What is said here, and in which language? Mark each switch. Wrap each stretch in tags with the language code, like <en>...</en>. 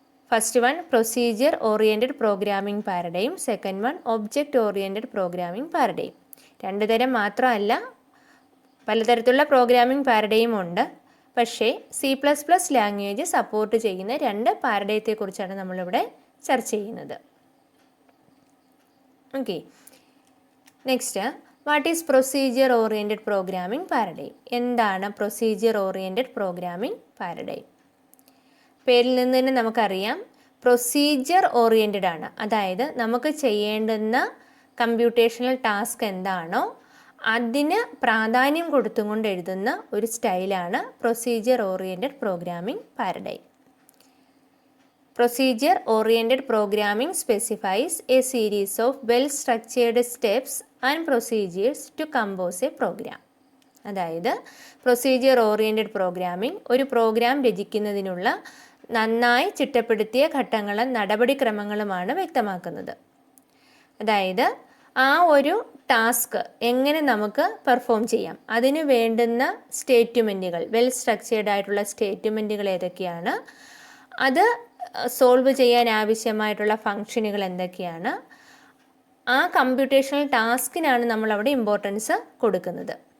<en>First one, procedure oriented programming paradigm. Second one, object oriented programming paradigm.</en> <ml>2 തരം മാത്രമല്ല, പലതരത്തിലുള്ള programming paradigm ഉണ്ട്. പക്ഷേ C++ ലാംഗ്വേജ് സപ്പോർട്ട് ചെയ്യുന്ന 2 പാരഡൈത്തെക്കുറിച്ചാണ് നമ്മളിവിടെ ചർച്ച ചെയ്യുന്നത്.</ml> <en>Okay, next, what is procedure oriented programming paradigm?</en> <ml>എന്താണ് പ്രൊസീജിയർ ഓറിയൻറ്റഡ് പ്രോഗ്രാമിംഗ് പാരഡൈം? പേരിൽ നിന്ന് തന്നെ നമുക്കറിയാം പ്രൊസീജിയർ ഓറിയൻറ്റഡ് ആണ്. അതായത് നമുക്ക് ചെയ്യേണ്ടുന്ന കമ്പ്യൂട്ടേഷണൽ ടാസ്ക് എന്താണോ അതിന് പ്രാധാന്യം കൊടുത്തുകൊണ്ട് എഴുതുന്ന ഒരു സ്റ്റൈലാണ് procedure oriented programming paradigm.</ml> <en>Procedure oriented programming specifies a series of well-structured steps and procedures to compose a program.</en> <ml>അതായത് പ്രൊസീജിയർ ഓറിയൻറ്റഡ് പ്രോഗ്രാമിംഗ് ഒരു പ്രോഗ്രാം രചിക്കുന്നതിനുള്ള നന്നായി ചിട്ടപ്പെടുത്തിയ ഘട്ടങ്ങളും നടപടിക്രമങ്ങളുമാണ് വ്യക്തമാക്കുന്നത്. അതായത് ആ ഒരു ടാസ്ക് എങ്ങനെ നമുക്ക് പെർഫോം ചെയ്യാം, അതിന് വേണ്ടുന്ന സ്റ്റേറ്റ്മെൻറ്റുകൾ, വെൽ സ്ട്രക്ചേർഡ് ആയിട്ടുള്ള സ്റ്റേറ്റ്മെൻറ്റുകൾ ഏതൊക്കെയാണ്, അത് സോൾവ് ചെയ്യാൻ ആവശ്യമായിട്ടുള്ള ഫങ്ഷനുകൾ എന്തൊക്കെയാണ്, ആ കമ്പ്യൂട്ടേഷണൽ ടാസ്കിനാണ് നമ്മളവിടെ ഇമ്പോർട്ടൻസ് കൊടുക്കുന്നത്.</ml>